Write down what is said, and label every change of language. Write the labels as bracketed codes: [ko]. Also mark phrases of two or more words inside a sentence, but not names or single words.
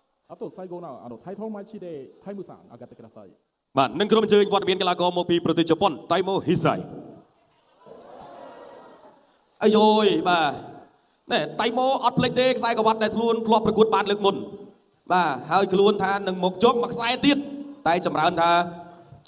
[ja] あと最後のタイトルマッチでタイムさん上がってください。 [km] បាទនឹងក្រុមជើងវត្តមានកីឡាករមកពីប្រទេសជប៉ុនតៃម៉ូហ៊ីសៃអាយយបាទណែតៃម៉ូអត់ភ្លេចទេខ្សែក្រវ៉ាត់ដែលខ្លួនធ្លាប់ប្រកួតបានលើកមុនបាទហើយខ្លួនថានឹងមកជប់មួយខ្សែទៀតតែចម្រើនថាជ